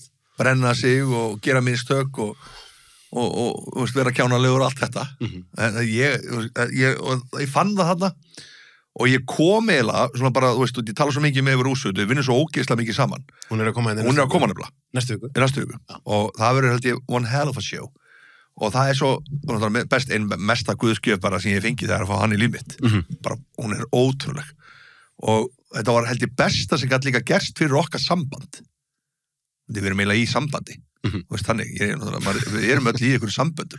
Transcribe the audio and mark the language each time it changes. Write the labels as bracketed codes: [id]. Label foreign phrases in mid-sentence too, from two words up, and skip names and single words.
[is] Brenna sig og gera mistök og vera kjánalegur og allt þetta. Ég fann það þarna og ég kom eiginlega, svona bara, ég tala svo mikið með yfir Úsu, við vinnum svo ógeðslega mikið saman. Hún er að koma nefnilega. Næstu viku. Og það verður held ég [en] one hell of a show. [is] Og það er svo, einn mesta guðskjöf bara sem ég fengi þegar að fá hann í líf mitt. Bara, hún er ótrúleg. Og þetta var held ég besta sem gæti líka gerst fyrir okkar samband. Við erum eiginlega í sambandi. Þannig, við erum öll í einhverju samböndur.